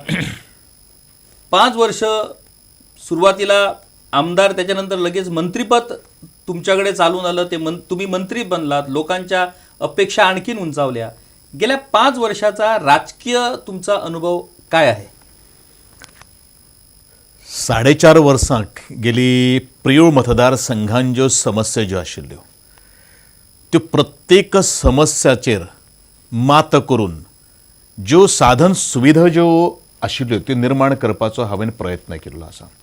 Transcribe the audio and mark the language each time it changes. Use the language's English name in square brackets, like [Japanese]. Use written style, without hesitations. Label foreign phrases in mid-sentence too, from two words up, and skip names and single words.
[Marathi] 5 वर्ष सुरुवातीला आमदार, त्याच्यानंतर लगेच मंत्रीपद तुमच्याकडे चालून आलं, तुम्ही मंत्री बनलात, लोकांच्या अपेक्षा आणखीन उंचावल्या. गेल्या 5 वर्षाचा राजकीय तुमचा अनुभव काय आहे? [Konkani] 4.5 वर्सांक गेली प्रियोळ मतदारसंघान ज्यो समस्या ज्यो आशिल्ल्यो त्यो प्रत्येक समस्याचेर मात करून ज्यो साधन सुविधा ज्यो आशिल्ल्यो त्यो निर्माण करपाचो हांवें प्रयत्न केल्लो आसा.